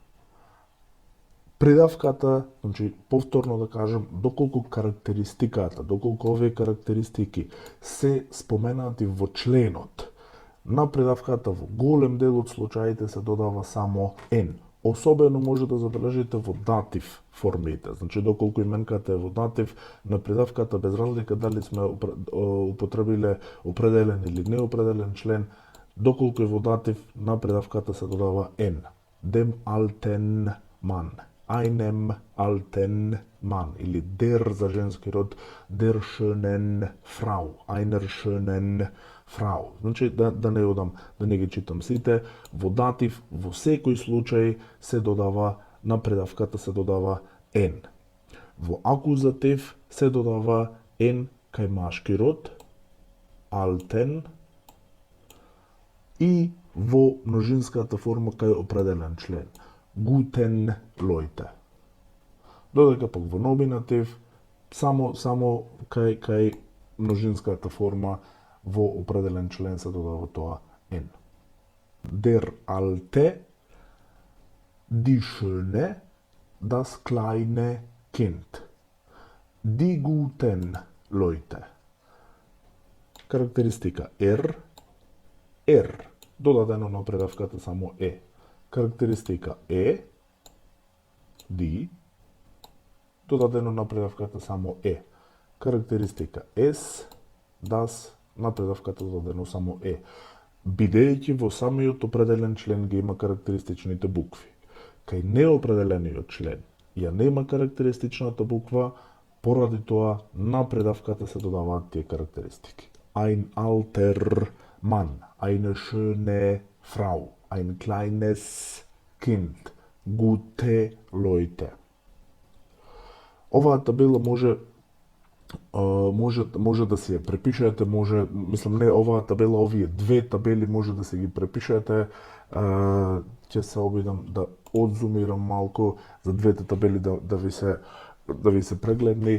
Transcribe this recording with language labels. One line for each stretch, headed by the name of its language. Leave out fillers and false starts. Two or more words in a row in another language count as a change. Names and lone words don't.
Macedonian: Придавката, значи повторно да кажем, доколку овие карактеристики се споменати во членот, на придавката во голем дел од случаите се додава само N. Особено може да забележите во датив формите. Значи, доколку именката е во датив, на придавката без разлика дали сме употребиле определен или неопределен член, доколку е во датив, на придавката се додава N.
German: Dem alten Mann. Einem alten Mann.
Macedonian: Или der за женски род,
German: der schönen Frau. Einer schönen Frau.
Macedonian: Значи да не одам, да не ги читам сите, во датив во секој случај се додава на предавката се додава N. Во акузатив се додава N кај машки род, alten, и во множинската форма кај определен член,
German: guten Leute.
Macedonian: Додека пак во номинатив само кај множинската форма во определен член се додава тоа N.
German: Der Alte, die Schöne, das kleine Kind. Die guten Leute.
Macedonian: Карактеристика R, додадено на предавката само E. Карактеристика E, die, додадено на предавката само E. Карактеристика S, das, на предавката додадено само E. Бидејќи во самиот определен член ги има карактеристичните букви. Кај неопределениот член ја нема карактеристичната буква, поради тоа на предавката се додаваат тие карактеристики.
German: Ein alter Mann, eine schöne Frau, ein kleines Kind, gute Leute.
Macedonian: Оваа табела може да си ја препишете, мислам не оваа табела, овие две табели може да се ги препишете. Ќе се обидам да одзумирам малку за двете табели да ви се прегледни.